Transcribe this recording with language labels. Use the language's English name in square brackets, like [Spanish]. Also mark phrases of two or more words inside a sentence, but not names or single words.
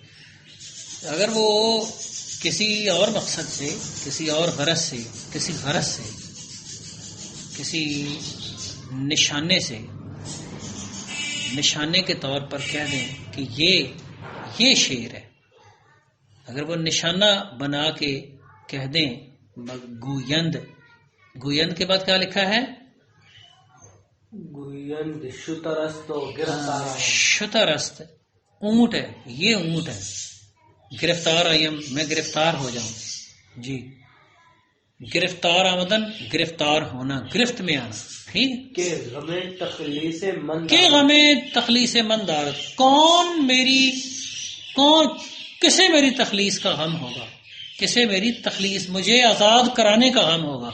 [Urdu] اگر وہ کسی اور مقصد سے، کسی اور غرض سے، کسی غرض سے، کسی نشانے سے، نشانے کے طور پر کہہ دیں کہ یہ شیر ہے، اگر وہ نشانہ بنا کے کہہ دیں گویند. گویند کے بعد کیا لکھا ہے؟ [Persian] گویند شترست و گرفتار. [Urdu] شترست اونٹ ہے، یہ اونٹ ہے. [Persian] گرفتار آئیم [Urdu] میں گرفتار ہو جاؤں. جی [Persian] گرفتار آمدن، [Urdu] گرفتار ہونا، گرفت میں آنا. ٹھیک [Persian] کہ غم تخلیص مند، کہ غم تخلیص مندار. [Urdu] کسے میری تخلیص کا غم ہوگا، کسے میری تخلیص، مجھے آزاد کرانے کا غم ہوگا.